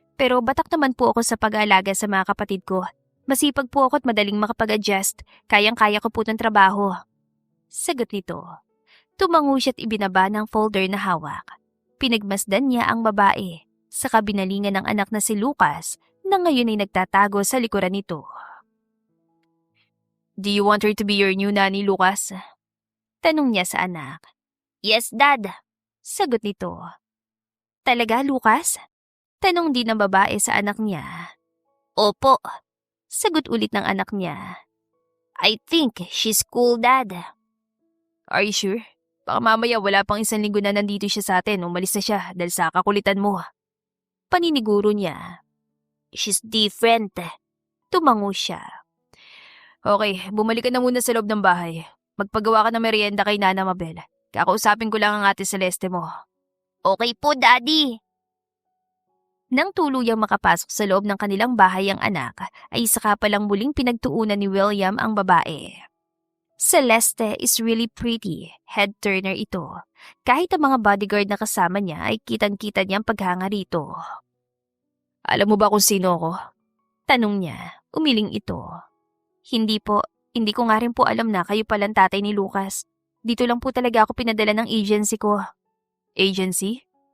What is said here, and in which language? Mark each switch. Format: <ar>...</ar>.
<tl>Pero batak naman po ako sa pag-aalaga sa mga kapatid ko. Masipag po ako at madaling makapag-adjust. Kayang-kaya ko po ng trabaho. Sagot nito. Tumango siya't ibinaba ng folder na hawak. Pinagmasdan niya ang babae. Saka binalingan ng anak na si Lucas na ngayon ay nagtatago sa likuran nito.</tl> <en>Do you want her to be your new nanny, Lucas?</en> <tl>Tanong niya sa anak. Yes, Dad. Sagot nito. Talaga, Lucas? Tanong din ng babae sa anak niya. Opo. Sagot ulit ng anak niya.</tl> <en>I think she's cool, Dad. Are you sure?</en> <tl>Baka mamaya wala pang 1 linggo na nandito siya sa atin. Umalis na siya dahil sa kakulitan mo. Paniniguro niya.</tl> <en>She's different.</en> <tl>Tumango siya. Okay, bumalik ka na muna sa loob ng bahay. Magpagawa ka ng merienda kay Nana Mabel. Kakausapin ko lang ang ate Celeste mo. Okay po, Daddy. Nang tuluyang makapasok sa loob ng kanilang bahay ang anak, ay saka palang muling pinagtuunan ni William ang babae.</tl> <en>Celeste is really pretty, head turner ito.</en> <tl>Kahit ang mga bodyguard na kasama niya ay kitang-kita niyang paghanga rito. Alam mo ba kung sino ako? Tanong niya, umiling ito. Hindi po, hindi ko nga rin po alam na kayo palang tatay ni Lucas. Dito lang po talaga ako pinadala ng agency ko. Agency?</tl>